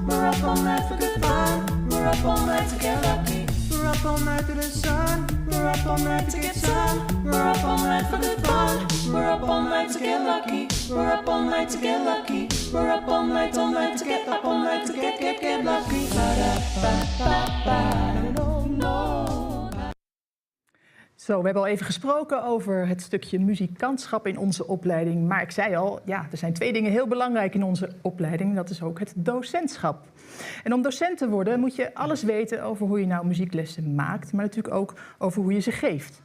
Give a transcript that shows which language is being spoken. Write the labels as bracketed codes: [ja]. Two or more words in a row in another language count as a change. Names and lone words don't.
[en] We're up all night for good fun. We're up all night to get lucky. We're up all night to the sun. We're up all night to get sun. We're up all night for good fun. We're up all night to get lucky. We're up all night to get lucky. We're up all night to get up all night to get lucky. Ba da ba ba ba. No, no. [nl] Zo, we hebben al even gesproken over het stukje muzikantschap in onze opleiding. Maar ik zei al, ja, er zijn 2 dingen heel belangrijk in onze opleiding. Dat is ook het docentschap. En om docent te worden moet je alles weten over hoe je nou muzieklessen maakt, maar natuurlijk ook over hoe je ze geeft.